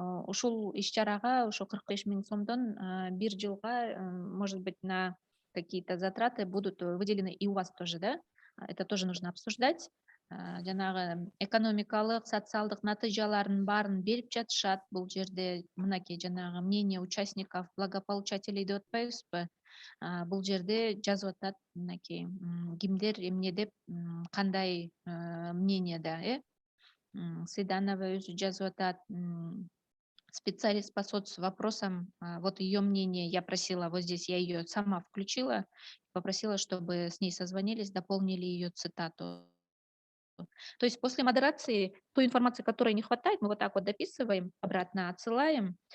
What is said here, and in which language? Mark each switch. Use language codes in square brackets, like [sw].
[ky] Ушул иш-чарага ошо 45 000 сомдон бир жылга, [ru] может быть, на какие-то затраты будут выделены и у вас тоже, да? Это тоже нужно обсуждать. [ky] Жанагы экономикалык, социалдык натыйжаларын баарын берип жатышат. Бул жерде мынакей жанагы [ru] мнение участников, благополучателей [ky] деп атпайбызбы? Бул жерде жазып атат мынакей кимдер эмне деп, кандай мнениеда, Сыйданова өзү жазып атат. [ru] Специалист по соцвопросам, вот ее мнение я просила, вот здесь я ее сама включила, попросила, чтобы с ней созвонились, дополнили ее цитату. То есть после модерации той информации, которой не хватает, мы вот так вот дописываем, обратно отсылаем.